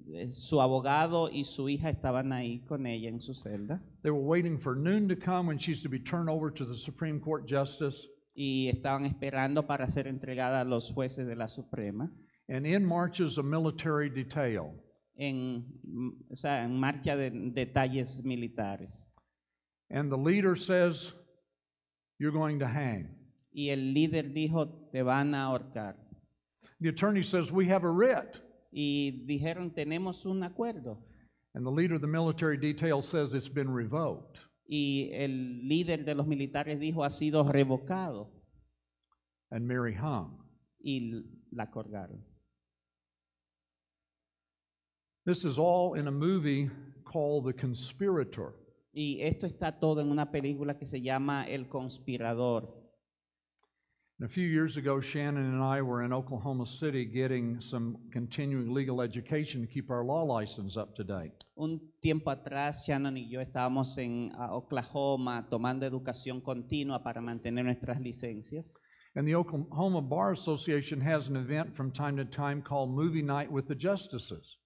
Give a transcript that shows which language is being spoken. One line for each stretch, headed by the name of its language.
Spanish: Su abogado y su hija estaban ahí con ella en su celda.
English: They were waiting for noon to come when she's to be turned over to the Supreme Court justice.
Spanish: Y estaban esperando para ser entregada a los jueces de la Suprema.
English: And in marches a military detail.
Spanish: En marcha de detalles militares.
English: And the leader says, "You're going to hang."
Spanish: Y el líder dijo, te van a ahorcar.
English: The attorney says, "We have a writ."
Spanish: Y dijeron, tenemos un acuerdo.
English: And the leader of the military detail says it's been revoked.
Spanish: Y el líder de los militares dijo, ha sido revocado.
English: And Mary hung.
Spanish: Y la colgaron.
English: This is all in a movie called The Conspirator.
Spanish: Y esto está todo en una película que se llama El Conspirador.
English: And a few years ago, Shannon and I were in Oklahoma City getting some continuing legal education to keep our law license up to date.
Spanish: Un tiempo atrás, Shannon y yo estábamos en Oklahoma tomando educación continua para mantener nuestras licencias.
English: And the Oklahoma Bar Association has an event from time to time called Movie Night with the Justices.